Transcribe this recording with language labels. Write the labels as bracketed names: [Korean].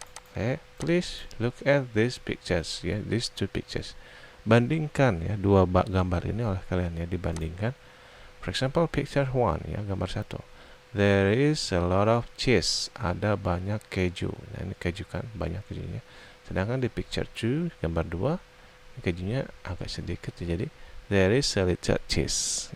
[English] Oke, please look at these pictures ya, these two pictures. [Indonesian] Bandingkan ya dua gambar ini oleh kalian ya, dibandingkan. [English] For example, picture 1 [Indonesian] ya, gambar 1. [English] There is a lot of cheese. [Indonesian] Ada banyak keju. Nah, ini keju kan, banyak kejunya. Sedangkan di [English] picture 2, [Indonesian] gambar 2, kejunya agak sedikit. Jadi, [English] there is a little cheese.